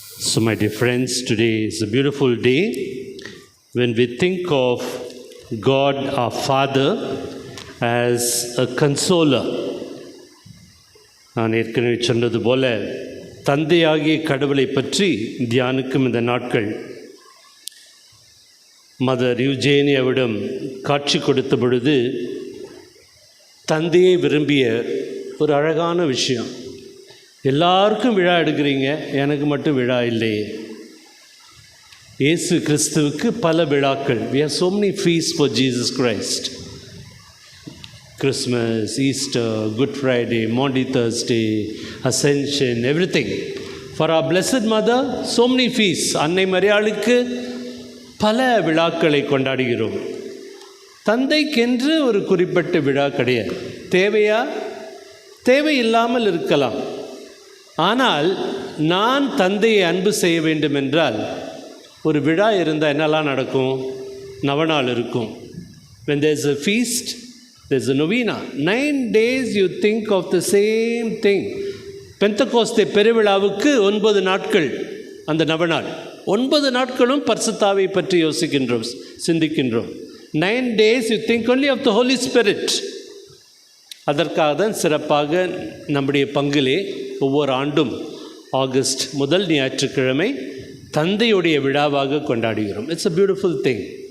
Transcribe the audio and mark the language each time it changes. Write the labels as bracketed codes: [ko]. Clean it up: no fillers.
[en] So, my dear friends, today is a beautiful day when we think of God our Father as a consoler. [ta] நான் ஏற்கனவே சொன்னது போல தந்தையாகிய கடவுளை பற்றி தியானிக்கும் இந்த நாட்கள் மதர் யூஜேனியாவிடம் காட்சி கொடுத்த பொழுது தந்தையை விரும்பிய ஒரு அழகான விஷயம். எல்லாருக்கும் விழா எடுக்கிறீங்க, எனக்கு மட்டும் விழா இல்லையே. இயேசு கிறிஸ்துவுக்கு பல விழாக்கள். [en] We have so many feasts for Jesus Christ. Christmas, Easter, Good Friday, Maundy Thursday, Ascension, everything. For our Blessed Mother, so many feasts. [ta] அன்னை மரியாளுக்கு பல விழாக்களை கொண்டாடுகிறோம். தந்தைக்கென்று ஒரு குறிப்பிட்ட விழா கிடையாது. தேவையா? தேவையில்லாமல் இருக்கலாம். ஆனால் நான் தந்தையை அன்பு செய்ய வேண்டும் என்றால் ஒரு விழா இருந்தால் என்னெல்லாம் நடக்கும்? நவநாள் இருக்கும். [en] When there is a feast, there is a novena. 9 days you think of the same thing. [ta] Pentecost பெருவிழாவுக்கு 9 நாட்கள் அந்த நவநாள். 9 நாட்களும் பரிசுத்தாவை பற்றி யோசிக்கின்றோம், சிந்திக்கின்றோம். [en] 9 days you think only of the Holy Spirit. [ta] அதற்காக தான் சிறப்பாக நம்முடைய பங்கிலே ஒவ்வொரு ஆண்டும் ஆகஸ்ட் முதல் ஞாயிற்றுக்கிழமை தந்தையுடைய விழாவாக கொண்டாடுகிறோம். [en] It's a beautiful thing.